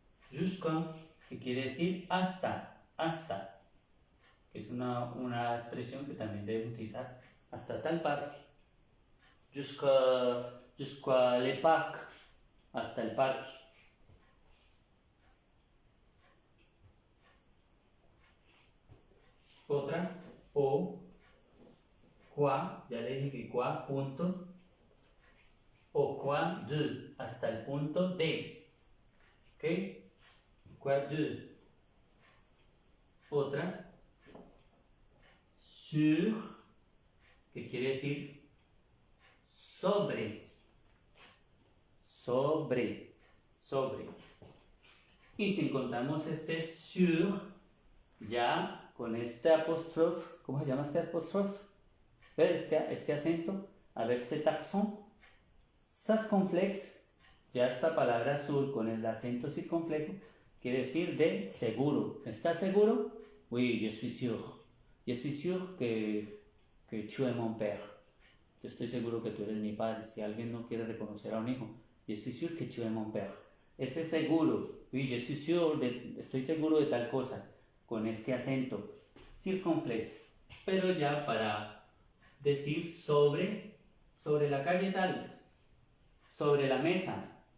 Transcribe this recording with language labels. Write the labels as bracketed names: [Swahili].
[Spanish] Jusqu'à, que quiere decir hasta, que es una expresión que también debe utilizar hasta tal parque. [French] Jusqu'à le parc, [Spanish] hasta el parque. Otra, o, quoi, ya le dije que quoi, punto. [French] Au coin de, [Spanish] hasta el punto de. [French] ¿Ok? Coin de. [Spanish] Otra. Sur, que quiere decir sobre. Sobre. Y si encontramos este sur, ya con este apóstrofe, ¿cómo se llama este apóstrofe? Este acento, [French] avec cet accent circonflexe, [Spanish] ya esta palabra sur con el acento circunflejo quiere decir de seguro. ¿Estás seguro? [French] Oui, je suis sûr. Je suis sûr que tu es mon père. [Spanish] Yo estoy seguro que tú eres mi padre. Si alguien no quiere reconocer a un hijo, [French] je suis sûr que tu es mon père. [Spanish] Ese seguro, [French] oui, je suis sûr [Spanish] estoy seguro de tal cosa, con este acento circunflejo. Pero ya para decir sobre la calle tal, sobre la mesa.